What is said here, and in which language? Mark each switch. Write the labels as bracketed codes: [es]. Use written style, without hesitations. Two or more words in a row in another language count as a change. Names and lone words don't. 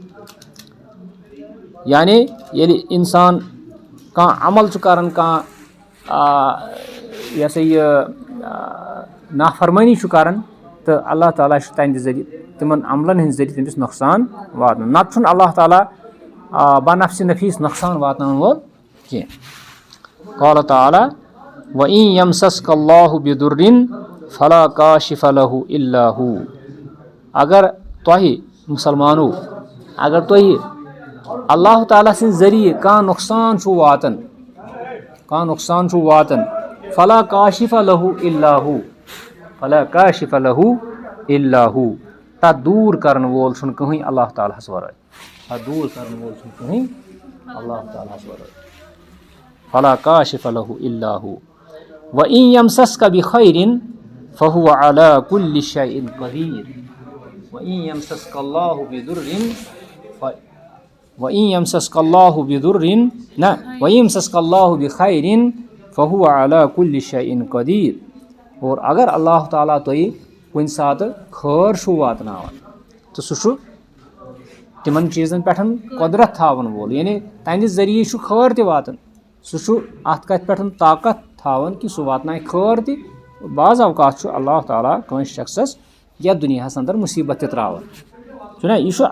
[ks] یعنی ییٚلہِ اِنسان کانٛہہ عمل چھُ کران کانٛہہ یہِ ہسا یہِ نافرمٲنی چھُ کران تہٕ اللہ تعالیٰ چھُ تَمہِ ذٔریعہٕ تِمن عملن ہٕنٛدِ ذٔریعہٕ تٔمِس نۄقصان واتناوان نتہٕ چھُنہٕ اللہ تعالیٰ بنفسِ نفیٖس نۄقصان واتناوَن وول کینٛہہ [ar] قالَ تعالیٰ وَإِن یَمسَسْکَ اللہُ بِضُرٍّ فلا کاشف لہُ الا ہوٗ [ks] اگر تۄہہِ مُسلمانو اگر تۄہہِ اللہ تعالیٰ سٕنٛدِ ذٔریعہٕ کانٛہہ نۄقصان چھُ واتان [ar] فلا کاشف لہُ الا ہوٗ فلا کاشف لہُ الا ہوٗ [ks] تتھ دوٗر کرن وول چھُنہٕ کٕہٕنۍ اللہ تعالیٰ ہس ورٲے تتھ دوٗر کرن وول چھُنہٕ کٕہٕنۍ اللہ تعالیٰ ہس ورٲے [ar] فلا کاشف لہُ الا ہوٗ وَإِن یَمسَسْکَ بِخَیْرٍ فَهُوَ عَلَى كُلِّ شَیْءٍ قَدیٖر وَإِن یَمسَسْکَ اللہُ بِخَیْرٍ فَهُوَ عَلَى كُلِّ شَیْءٍ قَدیٖر [ks] اور اگر اللہ تعالیٰ تۄہہِ کُنہِ ساتہٕ خٲر چھُو واتناوان تہٕ سُہ چھُ تِمن چیٖزن پٮ۪ٹھ قۄدرت تھاون وول یعنی تہنٛدِ ذٔریعہٕ چھُ خٲر تہِ واتان سُہ چھُ اَتھ کَتھِ پٮ۪ٹھ طاقت تھاوان کہِ سُہ واتنایہِ خٲر تہِ بعض اوقات چھُ اللہ تعالیٰ کٲنٛسہِ شخصس یتھ دُنیاہس انٛدر مُصیبت تہِ تراوان چھُنہ یہِ چھُ